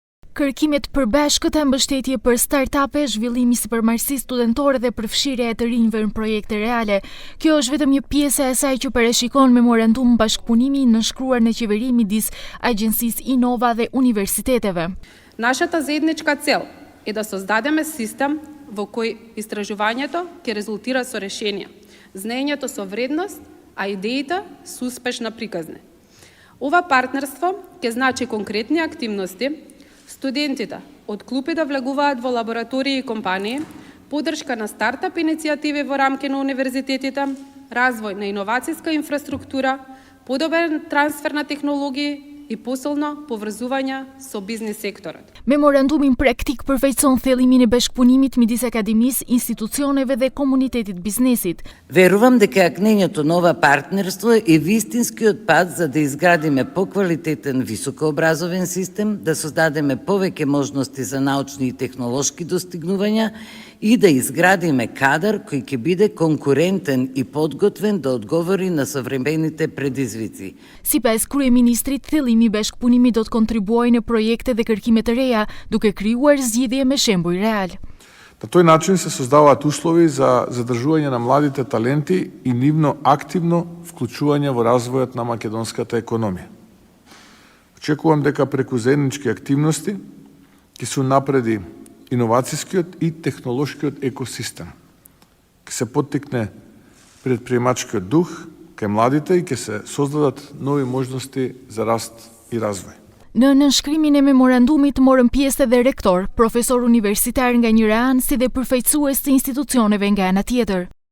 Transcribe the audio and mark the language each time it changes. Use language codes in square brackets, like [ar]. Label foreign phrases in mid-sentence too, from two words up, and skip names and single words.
[sq] Kërkimet përbashkëta, mbështetje për start-upe, zhvillimi sipërmarrësisë studentore dhe përfshirja e të rinjve në projekte reale. Kjo është vetëm një pjesë e asaj që parashikon memorandum bashkëpunimi nënshkruar në qeveri midis Agjencisë Innova dhe universiteteve. [mk] Нашата заедничка цел е да создадеме систем во кој истражувањето ќе резултира со решенија, знаењето со вредност, а идеите со успешна приказна. Ова партнерство ќе значи конкретни активности, студентите од клупи да влегуваат во лаборатории и компании, поддршка на стартап иницијативи во рамки на универзитетите, развој на иновацијска инфраструктура, подобрен трансфер на технологии и посилно поврзување со бизнис секторот. [sq] Memorandumin praktik përfaqëson thellimin e bashkëpunimit midis akademisë, institucioneve dhe komunitetit biznesit. [mk] Верувам дека акнењето на ова партнерство е вистинскиот пат за да изградиме поквалитетен високообразовен систем, да создадеме повеќе можности за научни и технолошки достигнувања и да изградиме кадар кој ќе биде конкурентен и подготвен да одговори на современите предизвици. [sq] Sipas kryeministrit, thellimi i bashkëpunimit do të kontribuojë në projekte dhe kërkime të reja, duke krijuar zgjidhje me shembuj real. [mk] На тој начин се создаваат услови за задржување на младите таленти и нивно активно вклучување во развојот на македонската економија. Очекувам дека преку заеднички активности ќе се унапреди иновацијскиот и технолошкиот екосистем. Ќе се поттикне предприемачкиот дух кај младите и ќе се создадат нови можности за раст и развој. [sq] Në nënshkrimin e memorandumit morën pjesë edhe rektor, profesor universitar nga njëra anë si dhe përfaqësues të institucioneve nga ana tjetër.